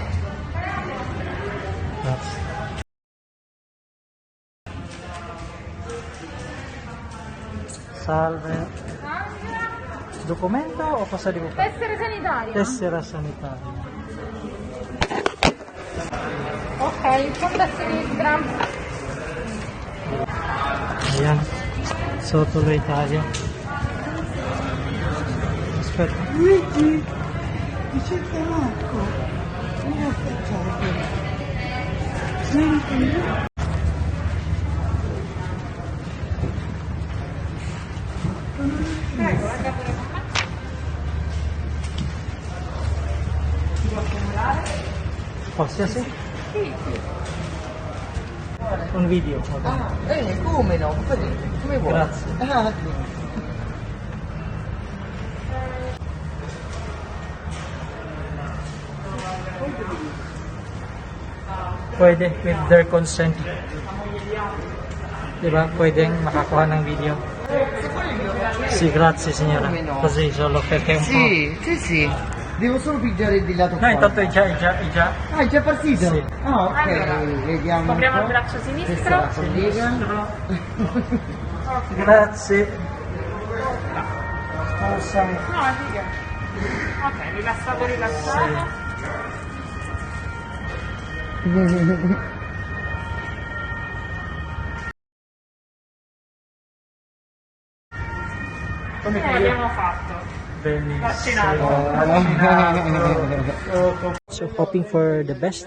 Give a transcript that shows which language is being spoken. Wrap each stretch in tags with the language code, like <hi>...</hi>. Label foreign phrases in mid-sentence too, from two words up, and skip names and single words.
<it>Grazie. Salve. Documento o cosa devo fare? Tessera sanitaria. Tessera sanitaria. Ok, in fondo a sinistra.</it> <tl>Ayan. So, tuloy tayo. Perfect. Luigi, BISayang DAKo. Ano ka sabi? Silipin.</tl> <it>Qualsiasi? Un video. Come no? Come vuoi? Grazie.</it> <en>Pwede with their consent.</en> <tl>Diba? Pwedeng makakuha ng video.</tl> <it>Sì, grazie signora. Così solo perché un po'. Sì. Devo solo pigiare di lato No, fuori. intanto è già. Ah, è già partito? Sì. Ah, ok. Allora, Vediamo un copriamo il po'. braccio Questa è sinistro. la collega. Grazie. Cosa? No, riga. Ok, rilassato. Come abbiamo fatto? Benissimo.</it> <en>So hoping for the best.</en>